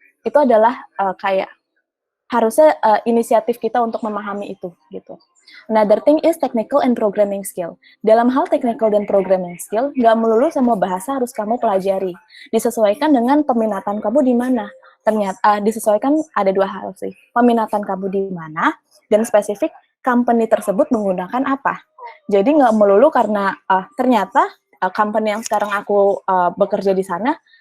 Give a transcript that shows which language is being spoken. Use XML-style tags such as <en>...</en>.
<id>Itu adalah kayak harusnya inisiatif kita untuk memahami itu gitu.</id> <en>Another thing is technical and programming skill.</en> <id>Dalam hal technical dan programming skill, nggak melulu semua bahasa harus kamu pelajari. Disesuaikan dengan peminatan kamu di mana. Ternyata disesuaikan ada 2 hal sih. Peminatan kamu di mana dan spesifik company tersebut menggunakan apa. Jadi nggak melulu karena ternyata company yang sekarang aku bekerja di sana</id>